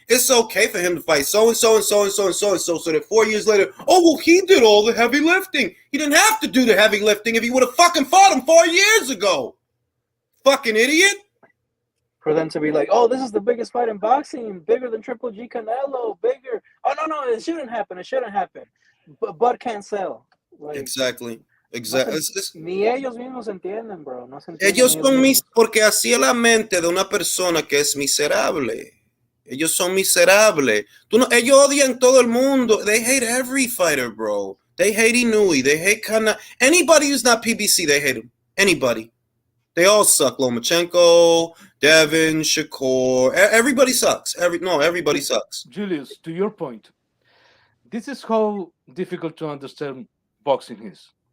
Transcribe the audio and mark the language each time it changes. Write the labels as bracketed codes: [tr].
[en] It's okay for him to fight so-and-so and so-and-so and so-and-so, so that 4 years later, he did all the heavy lifting. He didn't have to do the heavy lifting if he would have fucking fought him 4 years ago. Fucking idiot. For them to be like, this is the biggest fight in boxing, bigger than Triple G Canelo, bigger. Oh, no, it shouldn't happen. But can't sell. Like, exactly. [es] Ni ellos mismos entienden, bro. No se entienden ellos son porque así es la mente de una persona que es miserable. Ellos son miserables. Ellos odian todo el mundo. [en] They hate every fighter, bro. They hate Inouye. They hate anybody who's not PBC, they hate him. Anybody. They all suck. Lomachenko, Devin, Shakur. Everybody sucks. Everybody sucks. Julius, to your point, this is how difficult to understand boxing is.